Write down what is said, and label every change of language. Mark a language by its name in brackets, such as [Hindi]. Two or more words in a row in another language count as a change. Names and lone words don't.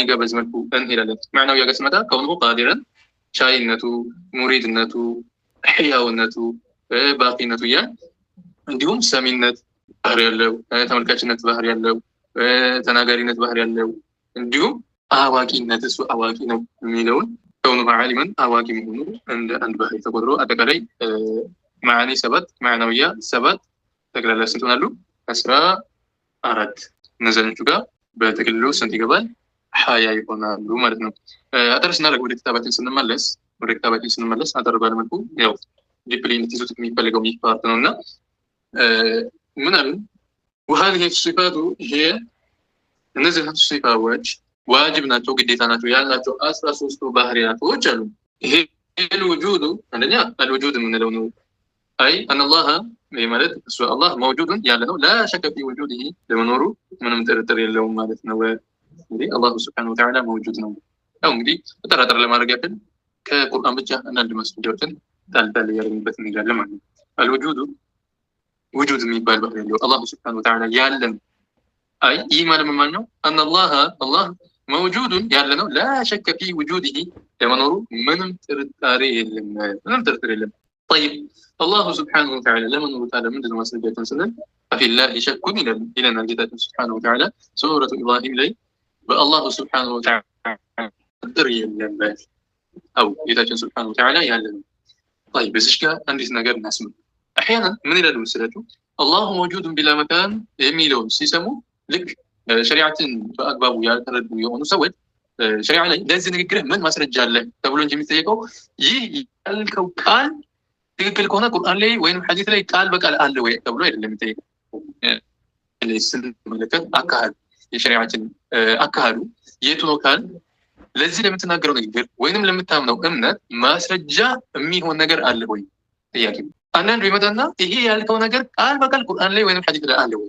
[Amharic] ጋር በዚህ መልኩ እንሄዳለን። ማዕናው ጋር ስንመጣ [Arabic] كونه قادرا [Amharic] ቻይነቱ፣ ሙሪድነቱ፣ ሕያውነቱ፣ ባቂነቱ እንዲሁም ሰሚነት ባህሪ ያለው፣ ተመልካችነት ባህሪ ያለው፣ ተናጋሪነት ባህሪ ያለው፣ እንዲሁም አዋቂነት እሱ አዋቂ ነው የሚለውን [Arabic] كونه عالما [Amharic] አዋቂ መሆኑ እንደ አንድ ባህሪ ተቆጥሮ አጠቃላይ ማዕኒ 7 ማዕናውያ 7 ጠቅላላ ስንት ሆናሉ? 14 እነዚህኞቹ ጋር በጥቅልሉ ስንት ይገባል? 20 ይሆናሉ ማለት ነው። አጠር ስናደርግ ወደ ክታባችን ስንመለስ አጠር ባለመልኩ ያው ዲፕሊ እንድትይዙት የሚፈልገው ይህ ፓርት ነው እና ምን አሉ? [Arabic] وهذه الصفات هي [Amharic] እነዚህ ሲፋዎች ዋጅብ ናቸው፣ ግዴታ ናቸው ያላቸው 13 ባህሪያቶች አሉ። ይሄ الوجود አንደኛ الوجود የምንለው ነው። አይ [Arabic] ان الله [Amharic] ማለት እሱ አላህ موجود ያለ ነው። [Arabic] لا شك في وجوده [Amharic] ለመኖሩ ምንም ጥርጥር የለውም ማለት ነው። እንግዲህ አላህ [Arabic] سبحانه وتعالى [Amharic] موجود ነው። ያው እንግዲህ ተጠራጠር ለማድረግ ያክል ከቁርአን ብቻ አንዳንድ ማስረጃዎችን ታልታል ያረኝበት እንጋለ ማለት ነው። [Arabic] الوجود وجود [Amharic] የሚባል ባህሪ ያለው አላህ [Arabic] سبحانه وتعالى [Amharic] ያለን አይ ይህ ማለት ምን ነው? [Arabic] ان الله موجود [Amharic] ያለ ነው። [Arabic] لا شك في وجوده [Amharic] ለመኖሩ ምንም ጥርጣሬ የለም። [Arabic] طيب الله سبحانه وتعالى [Amharic] ለመኖሩ ታዲያ ምንድነው ማስረጃችን ስንል [Arabic] ففي الله شك [Amharic] ይለናል ጌታችን [Arabic] سبحانه وتعالى [Amharic] ሱረቱ ኢብራሂም ላይ በአላህ [Arabic] سبحانه وتعالى [Amharic] ጥርጥር የለበት አው ጌታችን [Arabic] سبحانه وتعالى [Amharic] ያለ ነው። طيب በዚህ ጋር አንዲት ነገር እናስምር። احيانا ምን ይላሉ መሰላችሁ? [Arabic] الله موجود بلا مكان [Amharic] የሚለውን ሲሰሙ ልክ ሸሪዓትን በአግባቡ ያልተረዱ የሆኑ ሰዎች ሸሪዓ ላይ ለዚህ ንግግር ምን ማስረጃ አለ ተብሎ እንጂ የሚጠየቀው ይህ ያልከው ቃል ትክክል ከሆነ ቁርአን ላይ ወይንም ሐዲስ ላይ ቃል በቃል አለ ወይ ተብሎ አይደለም የሚጠየቀው። ስንመለከት አካሄዱ የሸሪዓችን አካሄዱ የቱ ነው ካል ለዚህ ለምትናገረው ንግግር ወይንም ለምታምነው እምነት ማስረጃ የሚሆን ነገር አለ ወይ ጥያቄ። አንዳንዱ ይመጣና ይሄ ያልከው ነገር ቃል በቃል ቁርአን ላይ ወይንም ሐዲስ ላይ አለ ወይ?